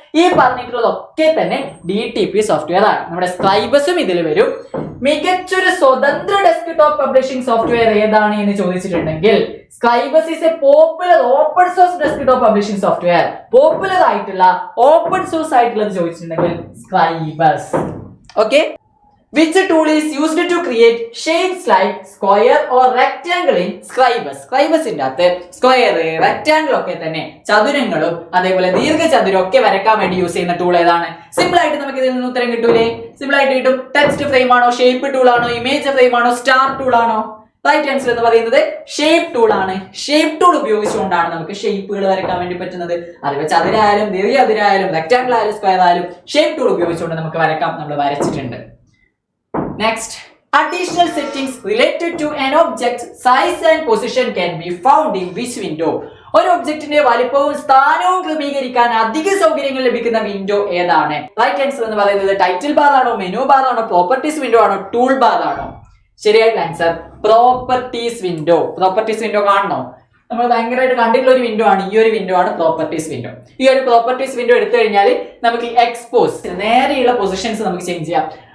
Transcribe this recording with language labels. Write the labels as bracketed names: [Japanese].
[Malayalam] ഈ പറഞ്ഞിട്ടുള്ളതൊക്കെ തന്നെ DTP software ആണ്. നമ്മുടെ സ്ക്രൈബസും ഇതിൽ വരും. മികച്ചൊരു സ്വതന്ത്ര ഡെസ്ക്ടോപ്പ് പബ്ലിഷിംഗ് സോഫ്റ്റ്വെയർ ഏതാണ് എന്ന് ചോദിച്ചിട്ടുണ്ടെങ്കിൽ [English] Scribus is a popular open source desktop publishing software. [Malayalam] Popular ആയിട്ടുള്ള ഓപ്പൺ സോഴ്സ് ആയിട്ടുള്ളത് ചോദിച്ചിട്ടുണ്ടെങ്കിൽ Scribus. [English] Okay, which tool is used to create shapes like square or rectangle in Scribus? [Malayalam] സ്ക്രൈബസിന്റെ അകത്ത് സ്ക്വയർ, റെക്ടാംഗിൾ ഒക്കെ തന്നെ ചതുരങ്ങളും അതേപോലെ ദീർഘചതുരം ഒക്കെ വരയ്ക്കാൻ വേണ്ടി യൂസ് ചെയ്യുന്ന ടൂൾ ഏതാണ്? സിമ്പിൾ ആയിട്ട് നമുക്ക് ഇതിൽ നിന്ന് ഉത്തരം കിട്ടൂലേ? സിമ്പിൾ ആയിട്ട് കിട്ടും. ടെക്സ്റ്റ് ഫ്രെയിം ആണോ, ഷേപ്പ് ടൂൾ ആണോ, ഇമേജ് ഫ്രെയിം ആണോ, സ്റ്റാർ ടൂൾ ആണോ? റൈറ്റ് ആൻസർ എന്ന് പറയുന്നത് ഷേപ്പ് ടൂൾ ആണ്. ഷേപ്പ് ടൂൾ ഉപയോഗിച്ചുകൊണ്ടാണ് നമുക്ക് ഷേപ്പുകൾ വരയ്ക്കാൻ വേണ്ടി പറ്റുന്നത്. അതുപോലെ ചതുരായാലും ദീർഘചതുരായാലും റെക്ടാംഗിൾ ആയാലും സ്ക്വയർ ആയാലും ഷേപ്പ് ടൂൾ ഉപയോഗിച്ചുകൊണ്ട് നമുക്ക് വരയ്ക്കാം. നമ്മൾ വരച്ചിട്ടുണ്ട്. [English] Next, additional settings related to an object's size and position can be found in which window? [Malayalam] ഒരു ഒബ്ജക്റ്റിന്റെ വലിപ്പവും സ്ഥാനവും ക്രമീകരിക്കാൻ അധിക സൗകര്യങ്ങൾ ലഭിക്കുന്ന വിൻഡോ ഏതാണ്? റൈറ്റ് ആൻസർ എന്ന് പറയുന്നത് ടൈറ്റിൽ ബാർ ആണോ, മെനു ബാർ ആണോ, പ്രോപ്പർട്ടീസ് വിൻഡോ ആണോ, ടൂൾ ബാർ ആണോ? ശരിയായിട്ടുള്ള answer properties window. Properties window കാണണോ? നമ്മൾ ഭയങ്കരമായിട്ട് കണ്ടിട്ടുള്ള ഒരു വിൻഡോ ആണ്. ഈ ഒരു വിൻഡോ ആണ് പ്രോപ്പർട്ടീസ് വിൻഡോ. ഈ ഒരു പ്രോപ്പർട്ടീസ് വിൻഡോ എടുത്തു കഴിഞ്ഞാൽ നമുക്ക് എക്സ്പോസ് നേരെയുള്ള പൊസിഷൻസ് നമുക്ക് ചേഞ്ച് ചെയ്യാം.